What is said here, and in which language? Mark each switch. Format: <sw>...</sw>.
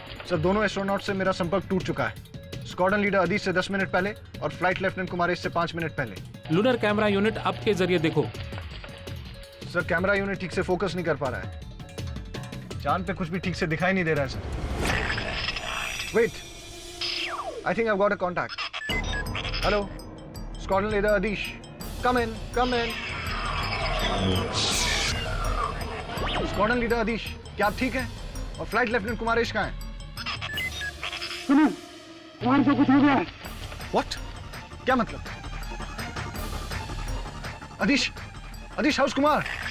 <hi>Sir, दोनों astronaut से मेरा संपर्क टूट चुका है। स्क्वाड्रन लीडर अधीश से 10 मिनट पहले और फ्लाइट लेफ्टिनेंट कुमारेश से 5 मिनट पहले। लूनर कैमरा यूनिट आपके जरिए देखो। सर, कैमरा यूनिट ठीक से फोकस नहीं कर पा रहा है। चांद पे कुछ भी ठीक से दिखाई नहीं दे रहा है sir.</hi> <en>Wait, I think I've got a contact. Hello, Squadron Leader Adish. Come in, come in.</en> <hi>Squadron Leader Adish, क्या आप ठीक हैं? और फ्लाइट लेफ्टिनेंट कुमारेश कहाँ हैं? सुनो, वहां से कुछ हो गया है।</hi> <en>What?</en> <hi>क्या मतलब?</hi> <en>Adish, Adish, how's Kumar?</en>